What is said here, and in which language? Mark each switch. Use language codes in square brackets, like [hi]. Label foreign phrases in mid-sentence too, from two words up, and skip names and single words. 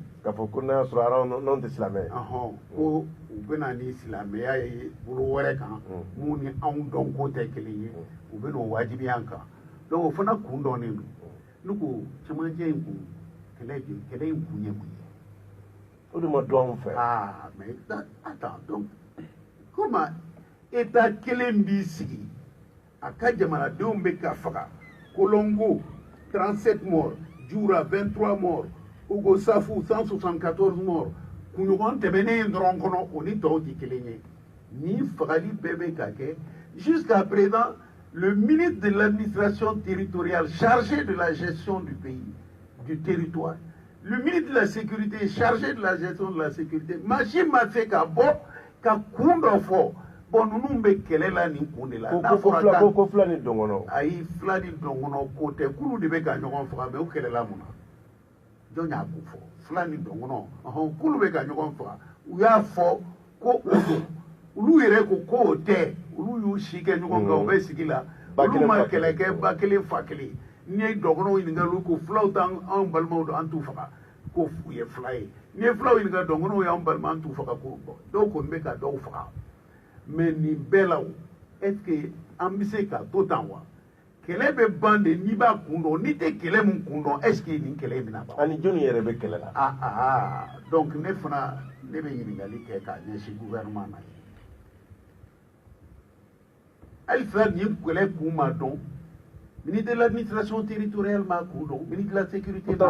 [bm] k'a fɔ ko n'a sɔrɔ aw n'anw tɛ silamɛ ko u bɛ na ni silamɛya ye bolo wɛrɛ kan mun ni anw dɔn ko tɛ kelen ye u bɛ n'o wajibiya an kan donc o fana kun dɔnnen don ne ko cɛmancɛ in kun kɛlɛ in kun ye mun ye o de ma dɔn anw fɛ [fr] mais attends donc comment état [bm] kelen b'i sigi a ka jamanadenw bɛ ka faga Kolongo 37 morts Djoura 23 morts Ogo Safou 174 morts kunɲɔgɔn tɛmɛnen dɔrɔn kɔnɔ o ni tɔw tɛ kelen ye ni fagali bɛɛ bɛ ka kɛ [fr] jusqu'à présent le ministre de l'administration territoriale chargé de la gestion du pays du territoire le ministre de la sécurité chargé de la gestion de la sécurité [bm] machine ma se ka bɔ ka kun dɔ fɔ bon ninnu bɛ kɛlɛ la nin kun de la n'a fɔra ko fila ni dɔn kɔnɔ ayi fila ni dɔn kɔnɔ ko tɛ kulu de bɛ ka ɲɔgɔn faga mais u kɛlɛla mun na jɔn y'a ko fɔ fila ni dɔn kɔnɔ kulu bɛ ka ɲɔgɔn faga u y'a fɔ ko o don olu yɛrɛ ko k'o tɛ olu y'u si kɛ ɲɔgɔn kan u bɛ sigi la olu ma kɛlɛ kɛ ba kelen fa kelen n'i ye dɔgɔnɔw ɲininka olu ko fulaw t'anw balimaw don an t'u faga ko u ye fila ye n'i ye fulaw ɲininka dɔgɔnɔw y'anw balima an t'u faga ko dɔw kɔni bɛ ka dɔw faga mais nin bɛɛ la [fr] est ce que [bm] an bɛ se ka to tan wa kɛlɛ bɛ ban de n'i b'a kun dɔn n'i tɛ kɛlɛ min kun dɔn [fr] est ce que [bm] nin kɛlɛ in bɛna ban ani jɔnni yɛrɛ bɛ kɛlɛ la donc ne fana ne bɛ ɲininkali kɛ k'a ɲɛsin gouvernement na ye halisa nin kɛlɛ kun ma dɔn [fr] ministre de l'administration territoriale [bm] m'a kun dɔn [fr] ministre de la sécurité [bm] m'a kun dɔn